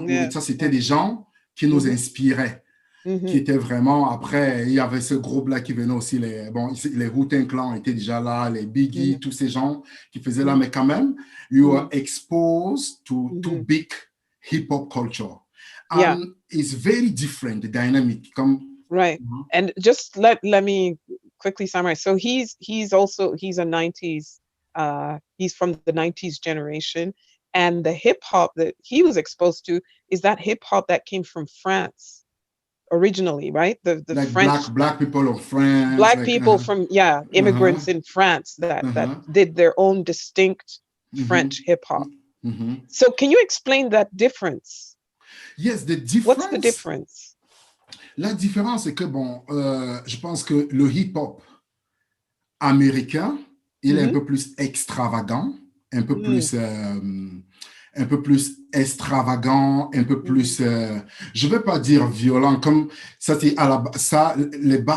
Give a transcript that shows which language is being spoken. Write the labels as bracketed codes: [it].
[fr] Oui, ça, c'était des gens qui nous inspiraient, qui étaient vraiment, après, il y avait ce groupe-là qui venait aussi, les Wu-Tang Clan étaient déjà là, les Biggie, tous ces gens qui faisaient là, mais quand même, [en] you were exposed to big hip-hop culture. It's very different, the dynamic. Right. And just let me quickly summarize. So he's a 90s, he's from the 90s generation. And the hip-hop that he was exposed to is that hip-hop that came from France originally, right? The like French black people of France. Black people from, immigrants in France that did their own distinct French hip-hop. So can you explain that difference? Yes, the difference. What's the difference? [fr] La différence, c'est que, je pense que le hip-hop américain, il est un peu plus extravagant, un peu plus un peu plus extravagant, un peu plus, je ne veux pas dire violent, comme ça, les bases